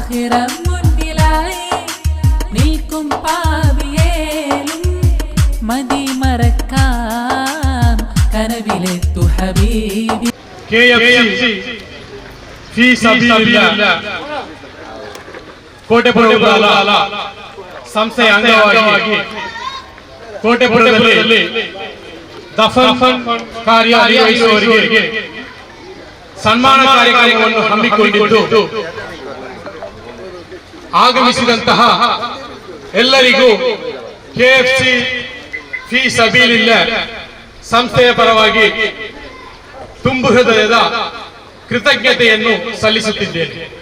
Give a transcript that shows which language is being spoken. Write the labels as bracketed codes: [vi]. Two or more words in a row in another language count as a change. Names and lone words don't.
[ml] ആഖിറം മുന്നിലായി നിൽക്കും പാപിയേലും മതി മറക്കാം കനവിലെത്തു ഹബീബി. [kn] KFC ഫീ സബീലില്ലാഹ് ಕೋಟೆಪುರ ಸಂಸ್ಥೆಯ ಅಂಗವಾಗಿ ಕೋಟೆಪುರದಲ್ಲಿ ದಫನ್ ಕಾರ್ಯ ನಿರ್ವಹಿಸುವವರಿಗೆ ಸನ್ಮಾನ ಕಾರ್ಯಕ್ರಮವನ್ನು ಹಮ್ಮಿಕೊಂಡಿದ್ದು ಆಗಮಿಸಿದಂತಹ ಎಲ್ಲರಿಗೂ KFC ಫೀ ಸಬೀಲಿಲ್ಲಾಹ್ ಸಂಸ್ಥೆಯ ಪರವಾಗಿ ತುಂಬು ಹೃದಯದ ಕೃತಜ್ಞತೆಯನ್ನು ಸಲ್ಲಿಸುತ್ತಿದ್ದೇನೆ.